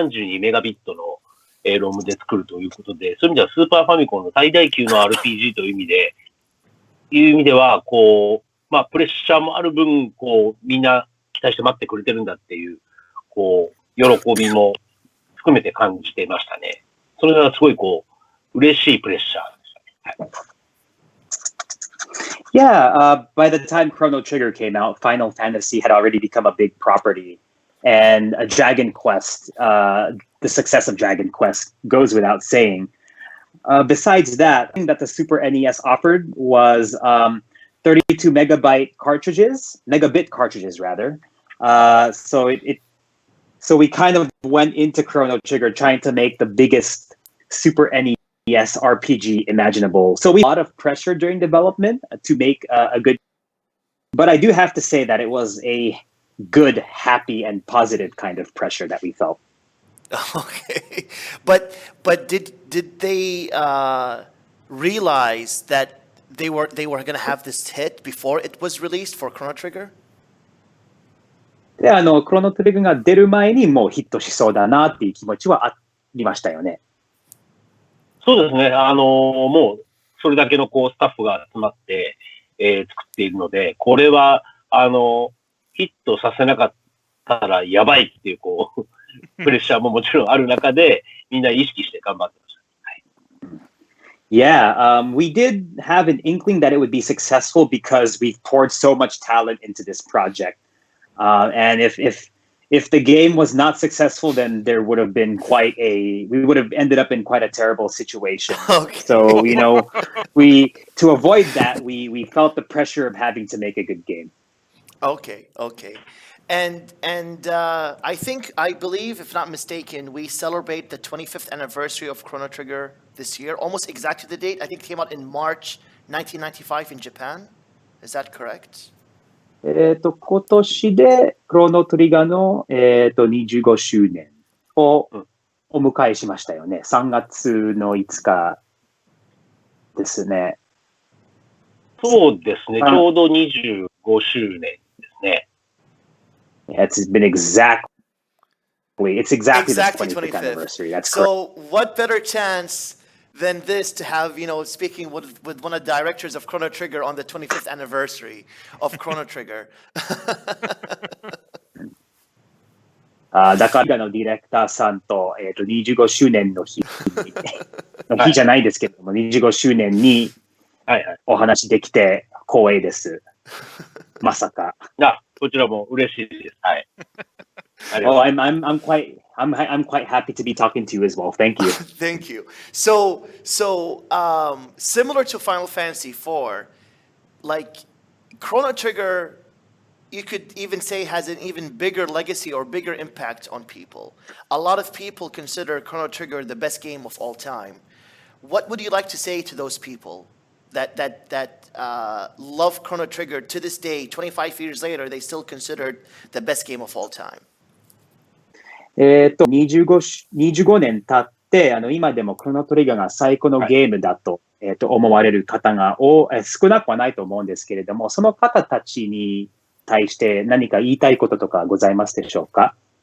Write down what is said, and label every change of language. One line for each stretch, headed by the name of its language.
Japanese: 32メガビットの、ロムで作るということで、そういう意味ではスーパーファミコンの最大級の RPG という意味では、プレッシャーもある分、みんな期待して待ってくれてるんだっていう、喜びも含めて感じていましたね。それがすごい、嬉しいプレッシャーでしたね。
English: Yeah, by the time Chrono Trigger came out, Final Fantasy had already become a big property. And Dragon Quest, the success of Dragon Quest goes without saying. Besides that, the thing that the Super NES offered was 32 megabit cartridges, megabit cartridges rather. So we kind of went into Chrono Trigger trying to make the biggest Super NES RPG imaginable. So we had a lot of pressure during development to make a good. But I do have to say that it was a good, happy, and positive kind of pressure that we felt. Okay, but did they realize that they were going to have this hit before it was released for Chrono Trigger?
Japanese: で、クロノトリガーが出る前にもうヒットしそうだなっていう気持ちはありましたよね。そうですね。もうそれだけのこうスタッフが集まって、作っているので、これは、ヒットさせなかったらやばいっていう、こう、プレッシャーももちろんある中で、みんな意識して頑張ってました。
English: Yeah, we did have an inkling that it would be successful because we've poured so much talent into this project. And if the game was not successful, then there would have been we would have ended up in quite a terrible situation. Okay. So, to avoid that, we felt the pressure of having to make a good game. Okay. And I believe, if not mistaken, we celebrate the 25th anniversary of Chrono Trigger this year, almost exactly the date. I think it came out in March 1995 in Japan. Is that correct?
Japanese: 今年でクロノトリガーの、25周年をお迎えしましたよね。 3月の5日ですね。そうですね。ちょうど25周年ですね。
English: It's exactly the 25th anniversary. That's correct. So what better chance than this to have, speaking with one of the directors of Chrono Trigger on the 25th anniversary of Chrono Trigger.
Japanese: だからのディレクターさんと、25周年の日じゃないですけども、25周年にお話できて光栄です。まさか。こちらも嬉しいです。はい。
English: Oh, I'm quite happy to be talking to you as well. Thank you. Thank you. So similar to Final Fantasy IV, like Chrono Trigger, you could even say has an even bigger legacy or bigger impact on people. A lot of people consider Chrono Trigger the best game of all time. What would you like to say to those people that love Chrono Trigger to this day, 25 years later, they still considered the best game of all time?
Japanese: 25年経って、今でもクロノトリガーが最高のゲームだと、思われる方が少なくはないと思うんですけれども、その方たちに対して何か言いたいこととかございますでしょうか？